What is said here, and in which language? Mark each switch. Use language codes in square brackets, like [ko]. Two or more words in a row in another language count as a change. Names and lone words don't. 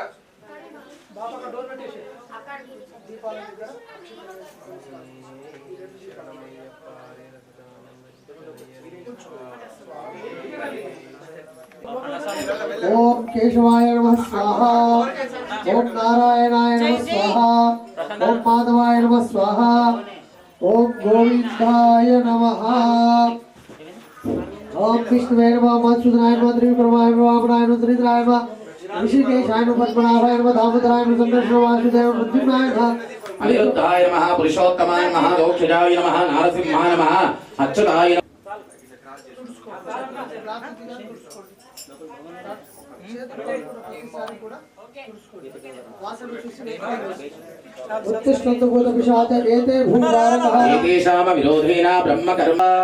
[te] బాబా ఆ డోర్ పెట్టేసి దీపాల దగ్గర [sa] ఓం కేశవాయ నమః స్వాహా ఓం నారాయణాయ నమః స్వాహా ఓం మాధవాయ నమః స్వాహా ఓం గోవిందాయ నమః ఓం విష్ణువే నమః మధుసూదనాయ నమః త్రివిక్రమాయ నమః వామనాయ నమః త్రినేత్రాయ నమః ఋషికేశాయ నమః పద్మనాభాయ నమః దామోదరాయ నమః సంకర్షణ వాసుదేవ మృత్యుంజయాయ నమః अनिरुद्धाय नमः पुरुषोत्तमाय नमः दोक्षजाय नमः नारसिंहाय नमः अच्युताय नमः। एतेषां विरोधेन ब्रह्मकर्म